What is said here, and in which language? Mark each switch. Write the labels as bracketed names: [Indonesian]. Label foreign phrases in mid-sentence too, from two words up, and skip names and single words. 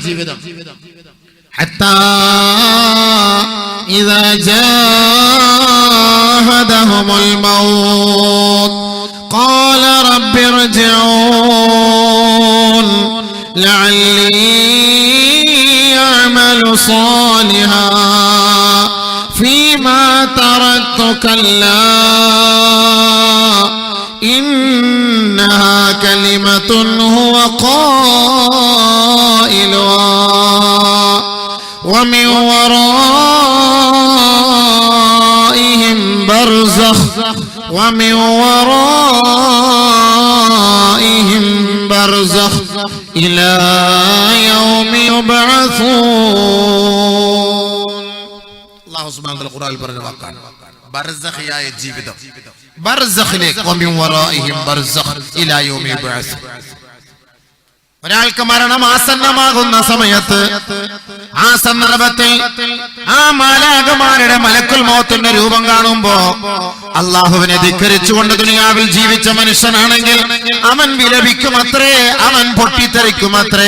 [Arabic] حتى إذا جاء أحدهم الموت قال رب ارجعون لعلي أعمل صالحا فيما تركت كلا إنها كلمة هو قائلها ومن ورائهم برزخ ومن ورائهم برزخ إلى يوم يبعثون. الله سبحانه وتعالى [Malayalam] ഖുർആനിൽ പറഞ്ഞ വാക്കാണ് ബർസഖിയായ ജീവിതം. [Arabic] ബർസഖിലേക്ക് ومن ورائهم برزخ إلى يوم يبعثون. [Malayalam] ഒരാൾക്ക് മരണം ആസന്നമാകുന്ന സമയത്ത്, ആ സന്ദർഭത്തിൽ ആ മാലാഖമാരുടെ [Arabic] ملك الموت [Malayalam] രൂപം കാണുമ്പോ അള്ളാഹുവിനെ ധിക്കരിച്ചുകൊണ്ട് ദുനിയാവിൽ ജീവിച്ച മനുഷ്യനാണെങ്കിൽ അവൻ വിലപിക്കുമത്രേ, അവൻ പൊട്ടിത്തെറിക്കുമത്രേ.